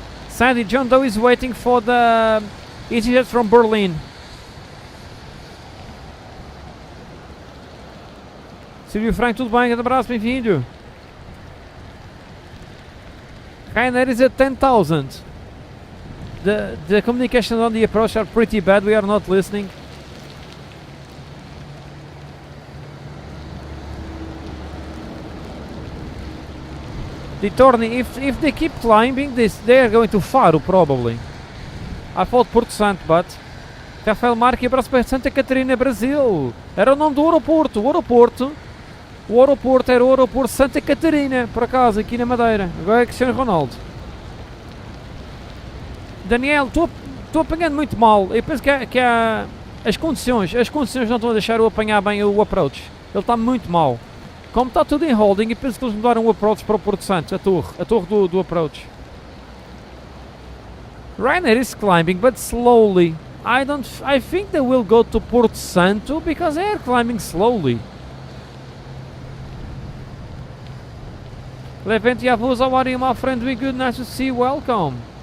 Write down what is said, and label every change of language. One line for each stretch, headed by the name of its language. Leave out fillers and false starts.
English: Sandy, John Doe is waiting for the EasyJet from Berlin.
Portuguese: Silvio Frank, tudo bem? Grande abraço, bem-vindo.
English: Ryanair is at 10,000. The communications on the approach are pretty bad, we are not listening. The turning, if they keep climbing this, they are going to Faro probably. I thought Porto Santo, but Rafael Marque,
Portuguese: abraço para
English: Santa Catarina, Brasil.
Portuguese: Era o nome do aeroporto. O aeroporto era o aeroporto Santa Catarina, por acaso, aqui na Madeira. Agora é Cristiano Ronaldo. Daniel, estou apanhando muito mal. Eu penso que há as condições não estão a deixar eu apanhar bem o approach. Ele está muito mal. Como está tudo em holding, eu penso que eles mudaram o approach para o Porto Santo, a torre do approach.
English: Ryanair is climbing, but slowly. I think they will go to Porto Santo because they are climbing slowly. Levante a voz, how are you, my friend? We good, nice to see you, welcome.